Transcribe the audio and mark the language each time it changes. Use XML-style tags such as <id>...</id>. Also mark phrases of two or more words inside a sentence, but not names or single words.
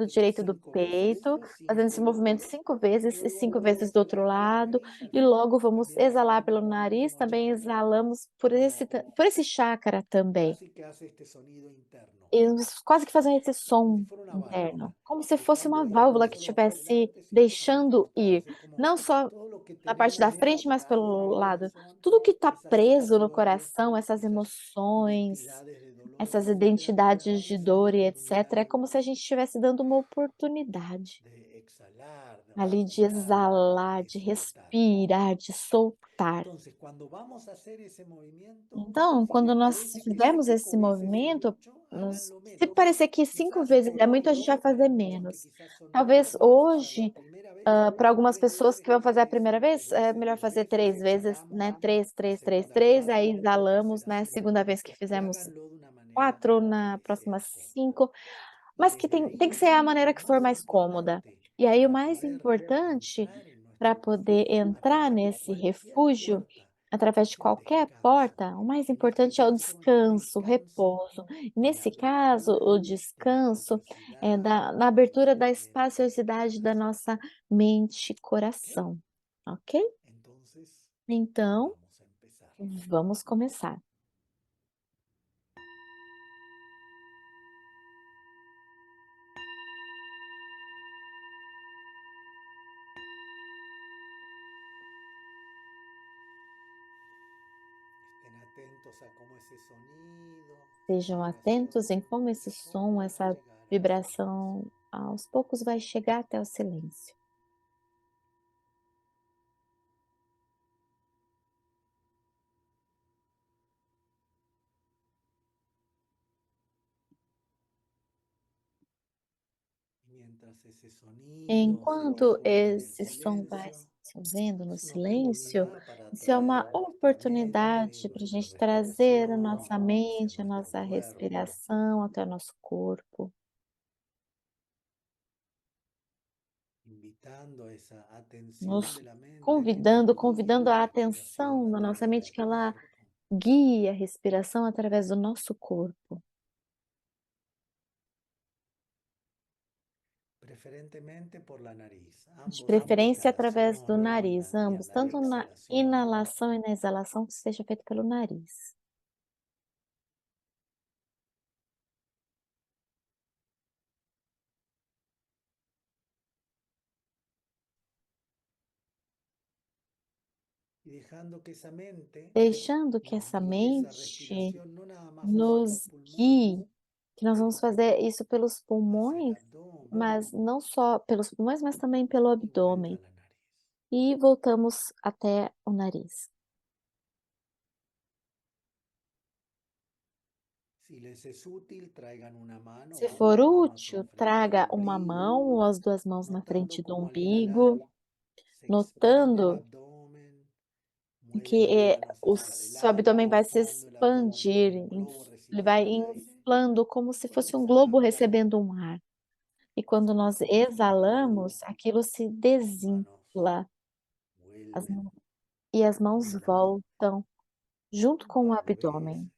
<es>esto</es> <pt>direito do</pt> <es>5 veces,</es> <pt>peito, fazendo esse 5 movimento 5 vezes e 5</pt> <es>luego</es> <pt>vezes do outro</pt> <es>exhalar por la</es> <pt>lado,</pt> <es>nariz,</es> <pt>e</pt> <es>allí</es> <pt>logo vamos</pt> <es>también</es> <pt>exalar</pt> <es>exhalamos</es> <pt>pelo</pt> <es>por el</es> <pt>nariz,</pt> <es>mismo</es> <pt>também</pt> <es>chakra,</es> <pt>exalamos</pt> <es>como</es> <pt>por esse chácara também.</pt> <es>casi que hace este sonido interno,</es> <pt>E quase que fazendo esse</pt> <es>como si</es> <pt>som</pt> <es>fuera una válvula,</es> <pt>interno, como se fosse</pt> <es>dejando</es> <pt>uma</pt> <es>ir no</es> <pt>válvula que</pt> <es>solo hacia</es> <pt>estivesse</pt> <es>adelante, sino hacia los</es> <pt>deixando ir,</pt> <es>costados. Es como</es> <pt>não só</pt> <es>todo lo que</es> <pt>na parte da</pt> <es>tenemos</es> <pt>frente, mas</pt> <es>atorado en</es> <pt>pelo</pt> <es>el</es> <pt>lado.</pt> <es>corazón,</es> <pt>Tudo que está</pt> <es>esas</es> <pt>preso no</pt> <es>situaciones,</es> <pt>coração, essas</pt> <es>esas</es> <pt>emoções,</pt> <es>identidades de dolor,</es> <pt>essas</pt> <es>etcétera,</es> <pt>identidades</pt> <es>darle</es> <pt>de</pt> <es>esa</es> <pt>dor e etc., é</pt> <es>oportunidad</es> <pt>como se a gente estivesse dando uma oportunidade</pt> <es>de exhalar, de</es> <pt>ali de</pt> <es>respirar,</es> <pt>exalar,</pt> <es>de</es> <pt>de</pt> <es>soltar.</es> <pt>respirar, de soltar.</pt> <es>Entonces, cuando vamos a hacer ese movimiento,</es> <pt>Então,</pt> <es>si les</es> <pt>quando nós</pt> <es>parece que</es> <pt>fizermos esse</pt> <es>5 veces es</es> <pt>movimento,</pt> <es>mucho, háganlo</es> <pt>se</pt> <es>menos.</es> <pt>parecer que 5</pt> <es>Quizás</es> <pt>vezes é muito, a gente vai</pt> <es>hoy, para</es> <pt>fazer</pt> <es>muchos que</es> <pt>menos.</pt> <es>quizás son nuevos,</es> <pt>Talvez</pt> <es>vamos a hacerlo a</es> <pt>hoje,</pt> <es>primera vez,</es> <pt>para algumas</pt> <es>3</es> <pt>pessoas que</pt> <es>veces,</es> <pt>vão fazer</pt> <es>3</es> <pt>a</pt> <es>veces,</es> <pt>primeira</pt> <es>3</es> <pt>vez, é</pt> <es>veces,</es> <pt>melhor</pt> <es>3</es> <pt>fazer</pt> <es>veces,</es> <pt>3 vezes,</pt> <es>exhalamos</es> <pt>né? 3,</pt> <es>la</es> <pt>3, 3,</pt> <es>segunda</es> <pt>3,</pt> <es>vez,</es> <pt>aí</pt> <es>la</es> <pt>exalamos,</pt> <es>tercera</es> <pt>né?</pt> <es>5</es> <pt>Segunda vez que</pt> <es>y</es> <pt>fizemos</pt> <es>háganlo de una manera</es> <pt>4,</pt> <es>que</es> <pt>na</pt> <es>les</es> <pt>próxima</pt> <es>sea cómoda.</es> <pt>5,</pt> <es>Y</es> <pt>mas que</pt> <es>desde</es> <pt>tem que ser</pt> <es>ahí,</es> <pt>a maneira</pt> <es>lo</es> <pt>que for</pt> <es>más</es> <pt>mais cômoda.</pt> <es>importante</es> <pt>E aí o</pt> <es>para</es> <pt>mais</pt> <es>poder</es> <pt>importante</pt> <es>entrar en</es> <pt>para</pt> <es>nuestro</es> <pt>poder</pt> <es>refugio a</es> <pt>entrar</pt> <es>través de</es> <pt>nesse</pt> <es>cualquier</es> <pt>refúgio,</pt> <es>puerta</es> <pt>através de</pt> <es>es el</es> <pt>qualquer</pt> <es>descanso.</es> <pt>porta, o mais</pt> <es>En este</es> <pt>importante é o</pt> <es>caso, el</es> <pt>descanso, o</pt> <es>descanso</es> <pt>repouso.</pt> <es>en la</es> <pt>Nesse caso,</pt> <es>apertura</es> <pt>o</pt> <es>de la</es> <pt>descanso é</pt> <es>espaciosidad</es> <pt>na</pt> <es>de</es> <pt>abertura da</pt> <es>nuestra mente</es> <pt>espaciosidade da</pt> <es>corazón.</es> <pt>nossa mente</pt> <es>¿Ok?</es> <pt>coração, ok?</pt> <es>Entonces,</es> <pt>Então,</pt> <es>vamos a empezar.</es> <pt>vamos começar.</pt> <es>Estén atentos a cómo ese sonido, esa</es> <pt>Sejam</pt> <es>vibración,</es> <pt>atentos em como</pt> <es>de</es> <pt>esse</pt> <es>a</es> <pt>som,</pt> <es>poco va a</es> <pt>essa</pt> <es>llegar al silencio.</es> <pt>vibração, aos poucos vai chegar até o silêncio.</pt> <es>Mientras ese sonido se</es> <pt>Enquanto</pt> <es>conjunta en el</es> <pt>esse som vai</pt> <es>silencio,</es> <pt>se ouvendo no</pt> <es>es una</es> <pt>silêncio,</pt> <es>oportunidad para</es> <pt>isso é uma</pt> <es>traer nuestra mente,</es> <pt>oportunidade para a</pt> <es>nuestra</es> <pt>gente trazer a</pt> <es>respiración</es> <pt>nossa</pt> <es>hacia</es> <pt>mente, a</pt> <es>nuestro</es> <pt>nossa</pt> <es>cuerpo,</es> <pt>respiração até o nosso corpo,</pt> <es>invitando a esa atención</es> <pt>nos</pt> <es>de la mente que nos</es> <pt>convidando</pt> <es>guíe la</es> <pt>a</pt> <es>respiración</es> <pt>atenção</pt> <es>a</es> <pt>da nossa</pt> <es>través</es> <pt>mente</pt> <es>del</es> <pt>que ela</pt> <es>cuerpo.</es> <pt>guie a respiração através do nosso corpo.</pt> <es>preferentemente por la nariz.</es> <pt>De</pt> <es>Ambos,</es> <pt>preferência através do</pt> <es>inspiración</es> <pt>nariz,</pt> <es>y</es> <pt>ambos, tanto na</pt> <es>exhalación.</es> <pt>inalação e na exalação, que seja feito pelo nariz.</pt> <es>Y dejando que esa mente</es> <pt>Deixando que</pt> <es>nos</es> <pt>essa</pt> <es>guíe esa</es> <pt>mente</pt> <es>respiración, no nada más usar los</es> <pt>nos</pt> <es>pulmones,</es> <pt>guie, que nós vamos fazer isso pelos</pt> <es>hacia el</es> <pt>pulmões,</pt> <es>abdomen</es> <pt>mas não só pelos pulmões, mas também pelo</pt> <es>y vuelta a</es> <pt>abdômen.</pt> <es>la nariz.</es> <pt>E voltamos até o nariz.</pt> <es>Si les es útil, traigan una mano</es> <pt>Se</pt> <es>o</es> <pt>for</pt> <es>ambas manos</es> <pt>útil,</pt> <es>enfrente al</es> <pt>traga uma</pt> <es>ombligo,</es> <pt>mão ou as duas mãos na</pt> <es>notando</es> <pt>frente do</pt> <es>cómo al inhalar</es> <pt>umbigo,</pt> <es>se expande el</es> <pt>notando</pt> <es>abdomen,</es> <pt>que</pt> <es>mueven las manos</es> <pt>o</pt> <es>hacia</es> <pt>seu</pt> <es>adelante,</es> <pt>abdômen vai se</pt> <es>inflando el abdomen</es> <pt>expandir,</pt> <es>como un globo</es> <pt>ele vai</pt> <es>recibiendo el aire.</es> <pt>inflando como se</pt> <es>Cuando</es> <pt>fosse um globo</pt> <es>exhalamos,</es> <pt>recebendo um ar. E quando nós</pt> <es>sentimos como</es> <pt>exalamos, aquilo se</pt> <es>las manos</es> <pt>desinfla, as</pt> <es>vuelven</es> <pt>mãos e as</pt> <es>con</es> <pt>mãos</pt> <es>el abdomen.</es> <pt>voltam junto</pt> <es>Un</es> <pt>com o</pt> <es>par de veces.</es> <pt>abdômen.</pt>